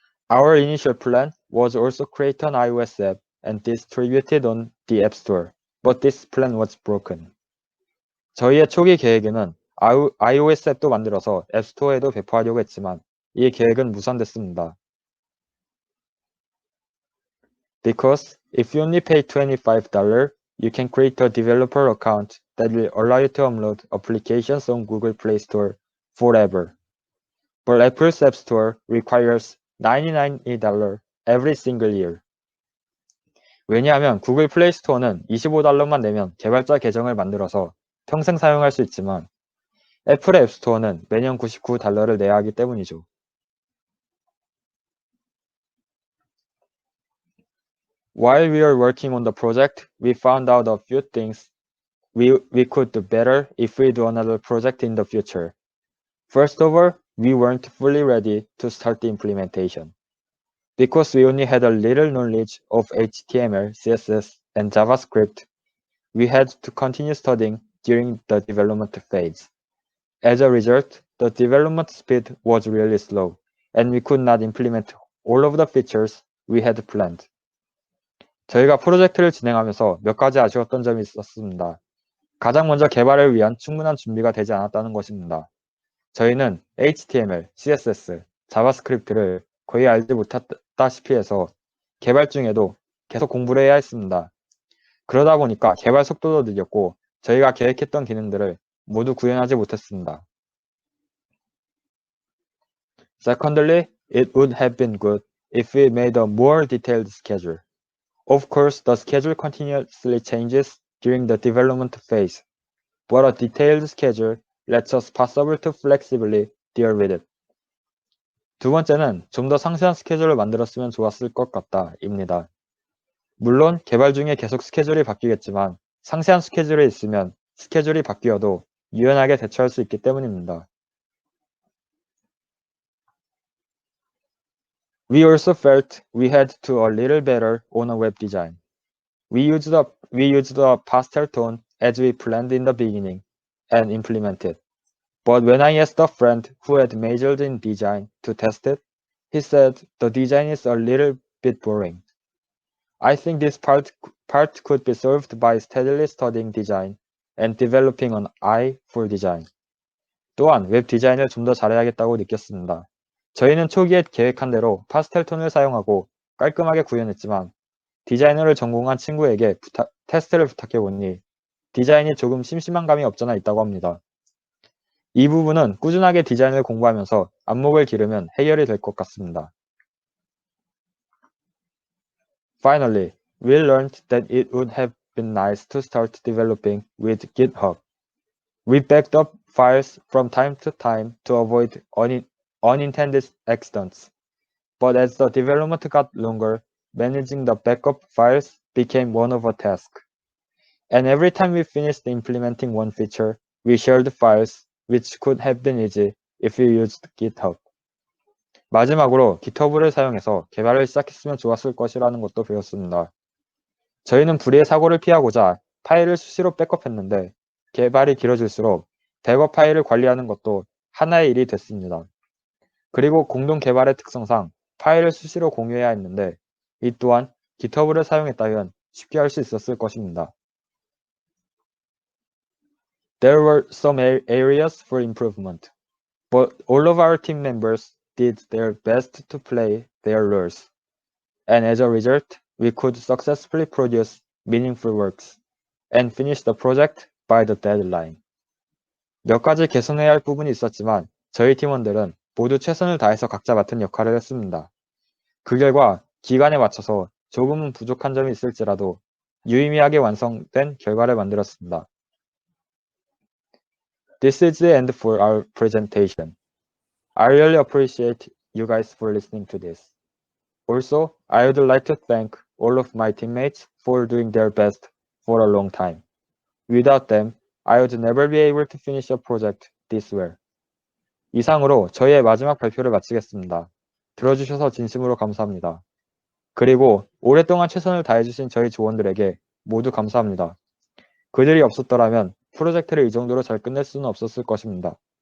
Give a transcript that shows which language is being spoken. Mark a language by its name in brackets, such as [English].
[English] Our initial plan was also create an iOS app and distribute it on the App Store, but this plan was broken. [Korean] 저희의 초기 계획에는 iOS 앱도 만들어서 앱스토어에도 배포하려고 했지만 이 계획은 무산됐습니다. [English] Because if you only pay $25, you can create a developer account that will allow you to upload applications on Google Play Store forever. But Apple's App Store requires $99 every single year. [Korean] 왜냐하면 구글 플레이 스토어는 $25만 내면 개발자 계정을 만들어서 평생 사용할 수 있지만 애플의 앱 스토어는 매년 $99를 내야 하기 때문이죠. [English] While we were working on the project, we found out a few things we could do better if we do another project in the future. First of all, we weren't fully ready to start the implementation. Because we only had a little knowledge of HTML, CSS, and JavaScript, we had to continue studying during the development phase. As a result, the development speed was really slow, and we could not implement all of the features we had planned. [Korean] 저희가 프로젝트를 진행하면서 몇 가지 아쉬웠던 점이 있었습니다. 가장 먼저 개발을 위한 충분한 준비가 되지 않았다는 것입니다. 저희는 HTML, CSS, 자바스크립트를 거의 알지 못했다시피 해서 개발 중에도 계속 공부를 해야 했습니다. 그러다 보니까 개발 속도도 느렸고 저희가 계획했던 기능들을 모두 구현하지 못했습니다. [English] Secondly, it would have been good if we made a more detailed schedule. Of course, the schedule continuously changes during the development phase, but a detailed schedule lets us possible to flexibly deal with it. [Korean] 두 번째는 좀 더 상세한 스케줄을 만들었으면 좋았을 것 같다입니다. 물론 개발 중에 계속 스케줄이 바뀌겠지만 상세한 스케줄이 있으면 스케줄이 바뀌어도 유연하게 대처할 수 있기 때문입니다. [English] We also felt we had to do a little better on a web design. We used a pastel tone as we planned in the beginning and implemented. But when I asked a friend who had majored in design to test it, he said the design is a little bit boring. I think this part could be solved by steadily studying design and developing an eye for design. [Korean] 또한 웹 디자인을 좀 더 잘해야겠다고 느꼈습니다. 저희는 초기에 계획한 대로 파스텔 톤을 사용하고 깔끔하게 구현했지만 디자이너를 전공한 친구에게 테스트를 부탁해보니 디자인이 조금 심심한 감이 없잖아 있다고 합니다. 이 부분은 꾸준하게 디자인을 공부하면서 안목을 기르면 해결이 될 것 같습니다. [English] Finally, we learned that it would have been nice to start developing with GitHub. We backed up files from time to time to avoid unintended accidents. But as the development got longer, managing the backup files became one of a task. And every time we finished implementing one feature, we shared files, which could have been easy if we used GitHub. [Korean] 마지막으로 GitHub를 사용해서 개발을 시작했으면 좋았을 것이라는 것도 배웠습니다. 저희는 불의의 사고를 피하고자 파일을 수시로 백업했는데 개발이 길어질수록 백업 파일을 관리하는 것도 하나의 일이 됐습니다. 그리고 공동 개발의 특성상 파일을 수시로 공유해야 했는데 이 또한 GitHub를 사용했다면 쉽게 할 수 있었을 것입니다. [English] There were some areas for improvement, but all of our team members did their best to play their roles, and as a result, we could successfully produce meaningful works and finish the project by the deadline. [Korean] 몇 가지 개선해야 할 부분이 있었지만 저희 팀원들은 모두 최선을 다해서 각자 맡은 역할을 했습니다. 그 결과 기간에 맞춰서 조금은 부족한 점이 있을지라도 유의미하게 완성된 결과를 만들었습니다. [English] This is the end for our presentation. I really appreciate you guys for listening to this. Also, I would like to thank all of my teammates for doing their best for a long time. Without them, I would never be able to finish a project this well. [Korean] 이상으로 저희의 마지막 발표를 마치겠습니다. 들어주셔서 진심으로 감사합니다. 그리고 오랫동안 최선을 다해주신 저희 조원들에게 모두 감사합니다. 그들이 없었더라면 프로젝트를 이 정도로 잘 끝낼 수는 없었을 것입니다.